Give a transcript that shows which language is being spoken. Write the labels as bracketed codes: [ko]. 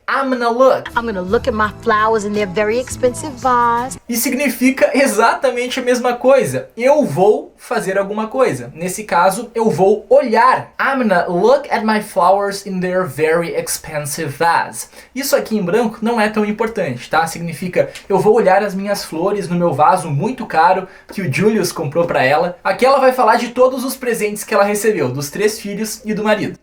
[en] I'm gonna look at my flowers in their very expensive vase. [pt] E significa exatamente a mesma coisa. Eu vou fazer alguma coisa. Nesse caso, eu vou olhar. [en] I'm gonna look at my flowers in their very expensive vase. [pt] Isso aqui em branco não é tão importante, tá? Significa eu vou olhar as minhas flores no meu vaso muito caro que o Julius comprou pra ela. Aqui ela vai falar de todos os presentes que ela recebeu, dos 3 filhos e do marido.